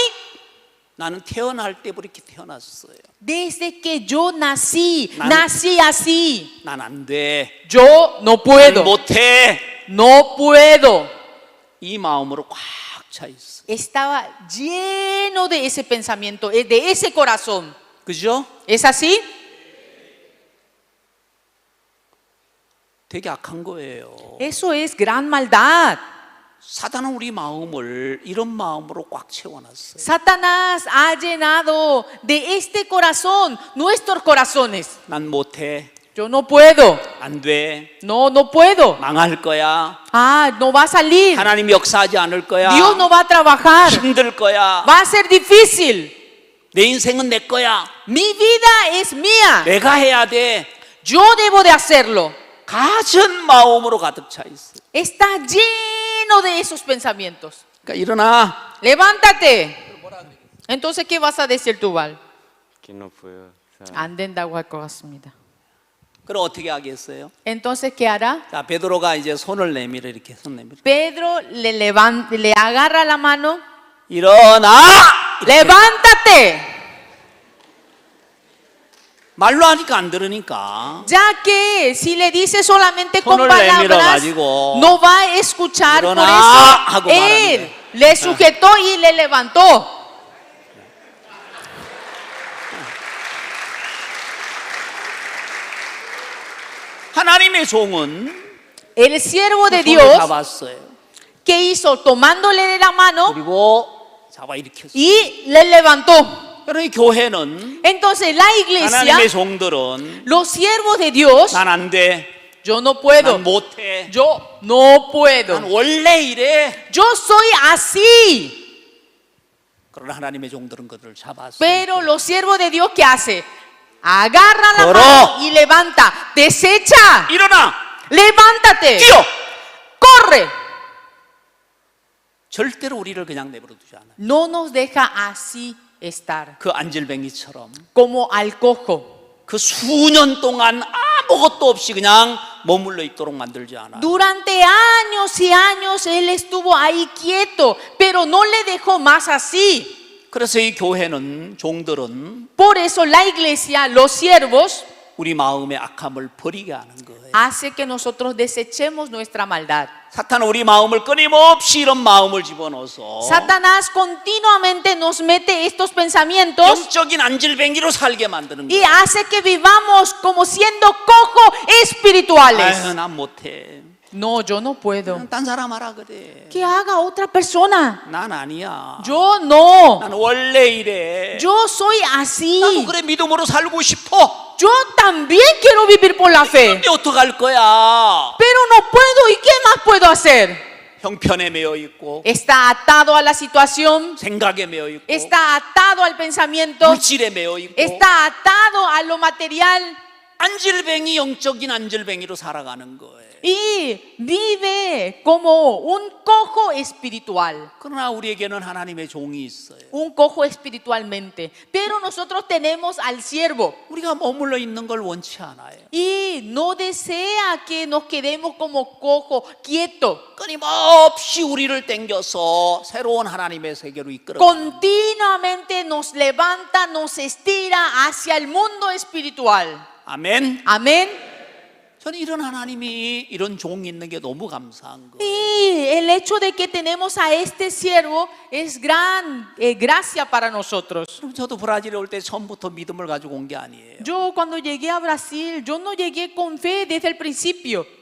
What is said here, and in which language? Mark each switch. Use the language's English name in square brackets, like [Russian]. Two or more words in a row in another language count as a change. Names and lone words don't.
[Korean] 나는 태어날 때부터 이렇게 태어났어요. [Spanish] Desde que yo nací, [Korean] 난- [Spanish] nací así. [Korean] 난 안 돼. [Spanish] Yo no [Korean] 난 [Spanish] puedo. [Korean] 못해. [Spanish] No puedo. [Korean] 이 마음으로 꽉 차 있어. [Spanish] Estaba lleno de ese pensamiento, de ese corazón. [Korean] 그죠? [Spanish] ¿Es así? [Korean] 되게 악한 거예요. [Spanish] Eso es gran maldad. [Korean] 사단은 우리 마음을 이런 마음으로 꽉 채워놨어요. [Spanish] Satanás ha llenado de este corazón nuestros corazones. [Korean] 난 못해. [Spanish] Yo no puedo. [Korean] 안 돼. [Spanish] No, no puedo. [Korean] 망할 거야. [Spanish] Ah, no va a salir. [Korean] 하나님이 역사하지 않을 거야. [Spanish] Dios no va a trabajar. [Korean] 힘들 거야. [Spanish] Va a ser difícil. [Korean] 내 인생은 내 거야. [Spanish] Mi vida es mía. [Korean] 내가 해야 돼. [Spanish] Yo debo de hacerlo. [Korean] 가진 마음으로 가득 차 있어. [Spanish] Está lleno de esos pensamientos. [Korean] 그러니까 일어나. [Spanish] Levántate. Entonces, ¿qué vas a decir tú, Val? que no puedo. O sea, [Korean] 안 된다고 할 것 같습니다. 그럼 어떻게 하겠어요? [Spanish] Entonces, ¿qué hará? [Korean] 자, 베드로가 이제 손을 내밀어 이렇게 손 내밀어. [Spanish] Pedro le agarra la mano. [Korean] 일어나. [Spanish] Levántate. [Korean] 말로 하니까 안 들으니까. [Spanish] Ya que si le dice solamente con [Korean] 손을 [Spanish] palabras, [Korean] 내밀어가지고 [Spanish] no va a escuchar. Por [Korean] 일어나 [Spanish] eso [Korean] 하고 [Spanish] él [Korean] 말하는데. [Spanish] le sujetó y le levantó. [Korean] 하나님의 종은 [Spanish] El siervo de [Korean] 손을 [Spanish] Dios, [Korean] 잡았어요. [Spanish] ¿qué hizo? Tomándole de la mano [Korean] 그리고 잡아 일으켰어요. [Spanish] y le levantó. [Korean] 그러니 교회는 [Spanish] Entonces la iglesia, [Korean] 하나님의 종들은 [Spanish] los siervos de Dios, [Korean] 난 안 돼. [Spanish] yo no puedo. [Korean] 난 못해. [Spanish] Yo no puedo. [Korean] 난 원래 이래. [Spanish] Yo soy así. [Korean] 그러나 하나님의 종들은 그들을 잡았어요. [Spanish] Pero los siervos de Dios, ¿qué hace? Agarra la Coró. mano y levanta. Desecha. [Korean] 일어나. [Spanish] Levántate. [Korean] 뛰어. [Spanish] Corre. [Korean] 절대로 우리를 그냥 내버려 두지 않아요. [Spanish] No nos deja así estar. [Korean] 그 안질뱅이처럼 [Spanish] Como al cojo. [Korean] 그 수년 동안 아무것도 없이 그냥 머물러 있도록 만들지 않아요. [Spanish] Durante años y años él estuvo ahí quieto, pero no le dejó más así. [Korean] 그래서 이 교회는 종들은 [Spanish] Por eso la iglesia, los siervos, [Korean] 우리 마음의 악함을 버리게 하는 거예요. [Spanish] hace que nosotros desechemos nuestra maldad. [Korean] 사탄은 우리 마음을 끊임없이 이런 마음을 집어넣어서 [Spanish] Satanás continuamente nos mete estos pensamientos [Korean] 영적인 안질뱅이로 살게 만드는 [Spanish] y [Korean] 거예요. [Spanish] hace que vivamos como siendo cojo espirituales. [Korean] 아유, 난 못해. [Spanish] No, yo no puedo. [Korean] 딴 사람 하라 그래. [Spanish] Que haga otra persona. [Korean] 난 아니야. [Spanish] Yo no. [Korean] 난 원래 이래. [Spanish] Yo soy así. [Korean] 나도 그래 믿음으로 살고 싶어. [Spanish] Yo también quiero vivir por la fe. [Korean] 근데 어떡할 거야? [Spanish] Pero no puedo. ¿Y qué más puedo hacer? [Korean] 형편에 매여 있고 [Spanish] Está atado a la situación. [Korean] 생각에 매여 있고 [Spanish] Está atado al pensamiento. [Korean] 물질에 매여 있고 [Spanish] Está atado a lo material. [Korean] 안질뱅이 영적인 안질뱅이로 살아가는 거예요. [Spanish] Y vive como un cojo espiritual. [Korean] 그러나 우리에게는 하나님의 종이 있어요. [Spanish] Un cojo espiritualmente. Pero nosotros tenemos al siervo. [Korean] 우리가 머물러 있는 걸 원치 않아요. [Spanish] Y no desea que nos quedemos como cojo, quieto. [Korean] 끊임없이 우리를 땡겨서 새로운 하나님의 세계로 이끌어. [Spanish] Continuamente nos levanta, nos estira hacia el mundo espiritual. [Korean] 아멘. [Spanish] Amén. [Korean] 저는 이런 하나님이 이런 종이 있는 게 너무 감사한 거예요. [Spanish] Y el hecho de que tenemos a este siervo es gran gracia para nosotros. [Korean] 그럼 저도 브라질에 올 때 처음부터 믿음을 가지고 온 게 아니에요. [Spanish] Yo cuando llegué a Brasil, yo no llegué con fe desde el principio.